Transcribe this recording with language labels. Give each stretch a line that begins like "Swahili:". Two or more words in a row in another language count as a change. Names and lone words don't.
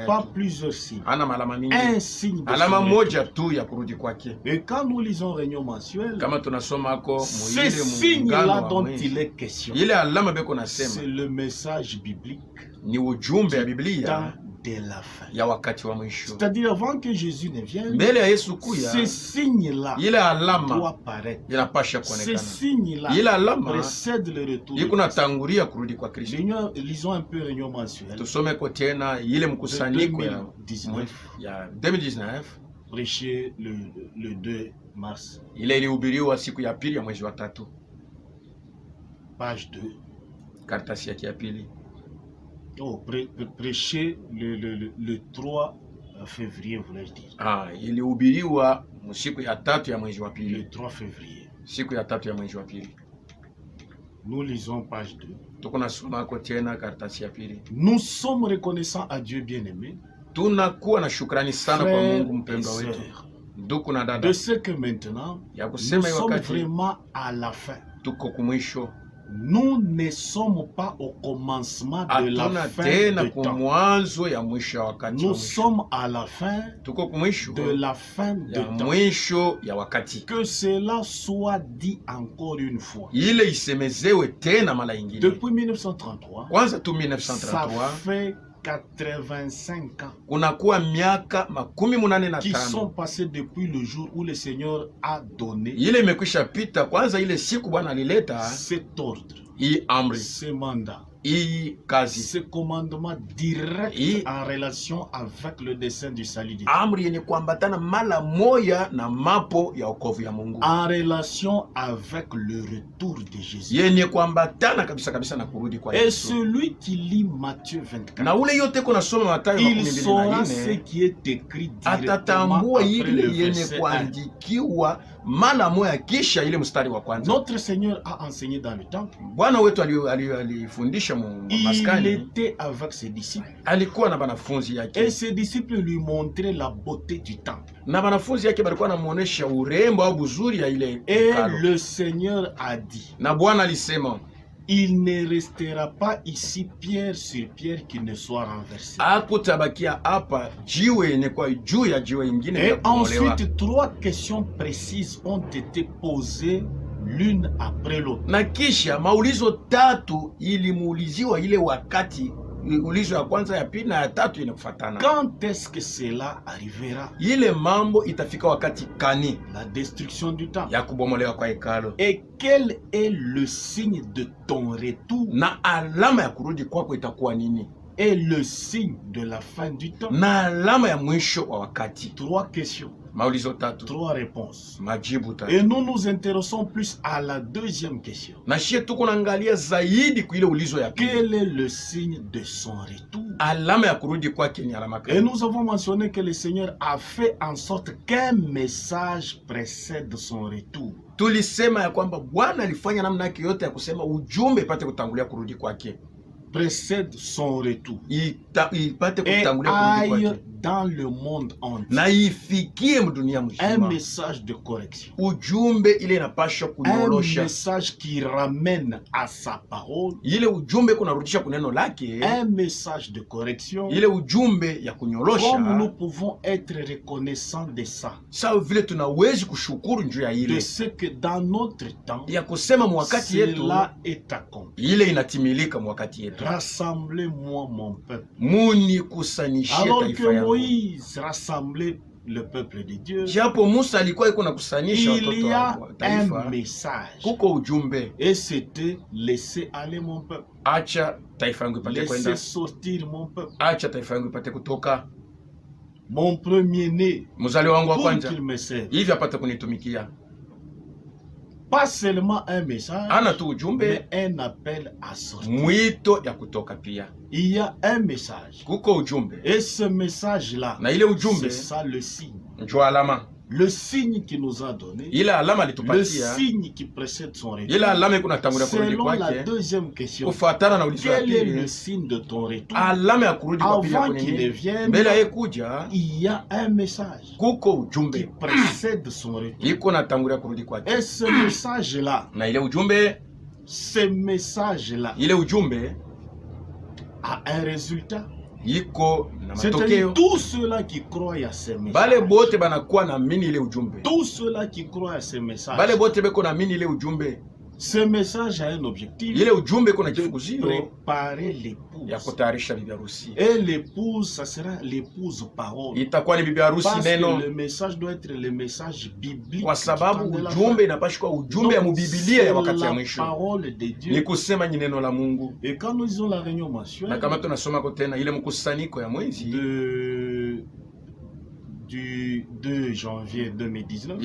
French: pas tu. plusieurs signes.
Swahili: Hana malama mingi.
French: Un signe de
Swahili: Alama
French: son
Swahili: moja
French: retour. tu
Swahili: ya kurudi kwake.
French: Et quand nous lisons Réunion mensuelle,
Swahili: Kama tunasoma ako
French: ce
Swahili: muile
French: signe-là
Swahili: muungano wa
French: dont
Swahili: mwezi.
French: il est question,
Swahili: Ile alama beko
French: c'est
Swahili: nasema
French: le message biblique
Swahili: ni ujumbe ya
French: temps
Swahili: Biblia
French: de la fin.
Swahili: ya wakati wa mwisho.
French: C'est-à-dire avant que Jésus ne vienne,
Swahili: Mbele ya Yesu kuya,
French: ce signe-là
Swahili: ile alama
French: doit paraître.
Swahili: inapasha
French: Ce
Swahili: kuonekana.
French: signe-là
Swahili: Ile alama
French: précède le retour de
Swahili: iko
French: Christ.
Swahili: natangulia kurudi kwa Kristo.
French: Lisons un peu Réunion mensuelle.
Swahili: Tusome kwa tena ile mkusanyiko ya 2019, 2019
French: prêché le 2 mars,
Swahili: ile ilihubiriwa siku ya pili ya mwezi wa tatu,
French: page 2.
Swahili: karatasi yake ya pili.
French: Oh, prêché le 3 février, voulais-je dire.
Swahili: Ilihubiriwa siku ya tatu ya mwezi wa
French: Le
Swahili: pili,
French: 3 février.
Swahili: siku ya tatu ya mwezi wa pili.
French: Nous lisons page 2.
Swahili: Tuko nasoma kwa tena karatasi ya pili.
French: Nous sommes reconnaissants à Dieu bien-aimé,
Swahili: Tunakuwa na shukrani sana kwa
French: frères
Swahili: Mungu
French: et
Swahili: mpendwa wetu,
French: sœurs,
Swahili: ndugu na dada,
French: de ce que maintenant,
Swahili: ya
French: nous
Swahili: kusema
French: sommes
Swahili: wakati
French: vraiment à la fin.
Swahili: tuko kumwisho.
French: Nous ne sommes pas au commencement de la
Swahili: Hatuna
French: fin
Swahili: tena
French: du temps.
Swahili: kumwanzo ya mwisho ya wakati wa
French: Nous
Swahili: mwisho.
French: sommes à la fin
Swahili: Tuko kumwisho
French: de la fin du
Swahili: ya
French: temps.
Swahili: mwisho ya wakati.
French: Que cela soit dit encore une fois.
Swahili: Ile isemezewe tena mara ingine.
French: Depuis 1933,
Swahili: Kwanza tu
French: ça
Swahili: 1933
French: fait 85 ans
Swahili: kunakuwa miaka 85
French: qui sont passés depuis le jour où le Seigneur a donné
Swahili: ile imekwisha pita. Kwanza ile siku Bwana alileta
French: cet ordre,
Swahili: hii amri,
French: ce mandat,
Swahili: hii kazi,
French: ce commandement direct Et- en relation avec le dessein du salut de Dieu.
Swahili: amri yenye kuambatana mara moya na mapo ya wokovu ya Mungu,
French: En relation avec le retour de Jésus.
Swahili: yenye kuambatana kabisa kabisa na kurudi kwa
French: Et
Swahili: Yesu.
French: celui qui lit Matthieu 24,
Swahili: Na ule yote kuna soma Mathayo
French: il saura ce
Swahili: 24
French: qui est écrit directement
Swahili: atatambua
French: après
Swahili: ile
French: le
Swahili: yenye
French: verset 1.
Swahili: kuandikiwa mara moya kisha ile mstari wa kwanza.
French: Notre Seigneur a enseigné dans le temple.
Swahili: Bwana wetu alifundisha
French: Il
Swahili: maskani,
French: était avec ses disciples.
Swahili: alikuwa na banafunzi
French: Et
Swahili: yake,
French: ses disciples lui montraient la beauté du temple.
Swahili: na banafunzi yake balikuwa namuonesha urembo au buzuri ya ile
French: Et
Swahili: hekalu.
French: le Seigneur a dit,
Swahili: Na Bwana alisema
French: il ne restera pas ici pierre sur pierre qui ne soit renversée.
Swahili: hakutabakia hapa jiwe yenye kwa juu ya jiwe ingine
French: Et
Swahili: ya kubomolewa.
French: ensuite, trois questions précises ont été posées l'une après l'autre.
Swahili: Na kisha maulizo tatu ilimuuliziwa ile wakati, ulizo ya kwanza, ya pili na ya tatu inakufatana.
French: Quand est-ce que cela arrivera?
Swahili: Ile mambo itafika wakati kani
French: La destruction du temple.
Swahili: ya kubomolewa kwa hekalu,
French: Et quel est le signe de ton retour?
Swahili: na alama ya kurudi kwako itakuwa nini,
French: Et le signe de la fin du temps?
Swahili: na alama ya mwisho wa wakati.
French: Trois questions,
Swahili: Maulizo tatu,
French: trois réponses.
Swahili: majibu tatu.
French: Et nous nous intéressons plus à la deuxième question.
Swahili: Na shie tuko naangalia zaidi kuile ulizo ya pili,
French: Quel est le signe de son retour?
Swahili: alama ya kurudi kwake ni alama
French: Et
Swahili: gani?
French: nous avons mentionné que le Seigneur a fait en sorte qu'un message précède son retour.
Swahili: Tulisema ya kwamba Bwana alifanya namna yake yote ya kusema ujumbe ipate kutangulia kurudi kwake,
French: Précède son retour.
Swahili: ipate
French: Et
Swahili: kutangulia kurudi
French: aille
Swahili: kwake,
French: dans le monde entier.
Swahili: na ifikie mdunia
French: Un
Swahili: mzima.
French: message de correction.
Swahili: Ujumbe ile inapasha
French: Un
Swahili: kunyorosha,
French: message qui ramène à sa parole.
Swahili: ile ujumbe kunarudisha kuneno lake,
French: Un message de correction.
Swahili: ile ujumbe ya
French: Comme nous
Swahili: kunyorosha.
French: pouvons être reconnaissants de ça.
Swahili: Sawa vile tunawezi kushukuru njuu ya
French: De
Swahili: ile
French: ce que dans notre temps,
Swahili: ya kusema mwakati yetu
French: cela est accompli.
Swahili: ile inatimilika mwakati yetu.
French: Rassemblez-moi mon peuple.
Swahili: Muni kusanishia
French: Alors
Swahili: taifa
French: que
Swahili: yangu.
French: Moïse rassemblait le peuple de Dieu,
Swahili: Japo Musa alikuwa iko na kusanisha
French: il
Swahili: watoto
French: y a
Swahili: wa
French: un
Swahili: taifa,
French: message.
Swahili: kuko ujumbe,
French: Et c'était laisser aller mon peuple.
Swahili: acha taifa yangu ipate kwenda,
French: Laissez sortir mon peuple.
Swahili: acha taifa yangu ipate kutoka,
French: Mon premier-né,
Swahili: mzali wangu wa
French: pour
Swahili: kwanza
French: qu'il me serve.
Swahili: hivi apate kunitumikia.
French: Pas seulement un message,
Swahili: Ana tu ujumbe,
French: mais un appel à sortir.
Swahili: mwito ya kutoka pia.
French: Il y a un message.
Swahili: Kuko ujumbe,
French: Et ce message-là,
Swahili: na ile
French: c'est
Swahili: ujumbe
French: ça le signe.
Swahili: njo alama.
French: Le signe qu'il nous a donné,
Swahili: ile alama
French: le
Swahili: alitupatia,
French: signe qui précède son retour,
Swahili: ile alama iko natangulia kurudi
French: selon la
Swahili: kwake,
French: deuxième question,
Swahili: kufuatana na ulizo ya
French: quel est le
Swahili: pili,
French: signe de ton retour?
Swahili: alama ya kurudi kwa pili
French: Avant
Swahili: yako
French: qu'il ne
Swahili: nini?
French: vienne,
Swahili: Mbele ya kuja
French: il y a un message
Swahili: kuko
French: qui
Swahili: ujumbe
French: précède son retour.
Swahili: iko natangulia kurudi kwake,
French: Et ce message-là,
Swahili: na ile ujumbe ile ujumbe
French: a un résultat.
Swahili: iko na
French: C'est-à-dire
Swahili: matokeo.
French: tous ceux-là qui croient à ces messages,
Swahili: Bale bote banakuwa na mini ile ujumbe,
French: tous ceux-là qui croient à ces messages,
Swahili: bale bote beko na mini ile ujumbe.
French: ce message a un objectif,
Swahili: Ile ujumbe iko na
French: de
Swahili: kifukuzio
French: préparer
Swahili: ya
French: l'épouse.
Swahili: kutayarisha bibi harusi.
French: Et l'épouse, ça sera l'épouse parole.
Swahili: Itakuwa ni bibi harusi
French: Parce que
Swahili: neno,
French: le message doit être le message biblique.
Swahili: kwa sababu
French: du temps de la
Swahili: ujumbe
French: fin.
Swahili: inapaswa kuwa ujumbe ya
French: Donc,
Swahili: mubibilia ya
French: c'est
Swahili: wakati ya
French: la
Swahili: mwisho,
French: parole de
Swahili: ni
French: Dieu.
Swahili: kusema ni neno la Mungu.
French: Et quand nous disons la réunion
Swahili: Na
French: mensuelle
Swahili: kama tunasoma kwa tena ile mkusanyiko ya mwezi
French: du 2 janvier 2019,